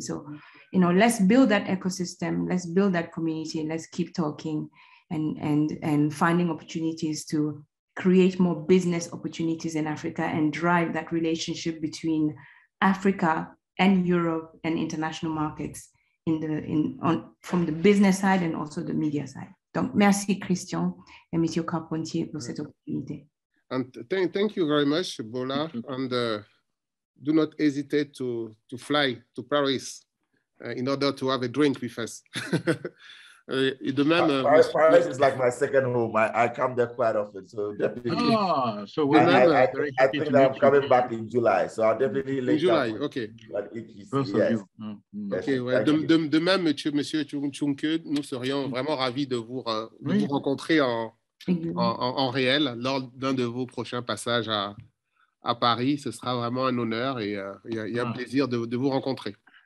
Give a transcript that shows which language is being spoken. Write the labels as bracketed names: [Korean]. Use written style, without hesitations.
[English] So, you know, let's build that ecosystem, let's build that community, let's keep talking and finding opportunities to create more business opportunities in Africa and drive that relationship between Africa and Europe and international markets from the business side and also the media side. [French] Donc, merci Christian et Monsieur Carpentier pour cette opportunité. [English] And thank you very much, Bola. And do not hesitate to fly to Paris in order to have a drink with us. [French] Et de même, [English] Paris is like my second home. I come there quite often, so definitely. So I think that I'm coming back in July, so I'll definitely link July, up. OK. Yes. [French] OK, ouais. De même, monsieur TCHOUNKEU, nous serions vraiment ravis de vous rencontrer en réel lors d'un de vos prochains passages à Paris. Ce sera vraiment un honneur et un plaisir de vous rencontrer.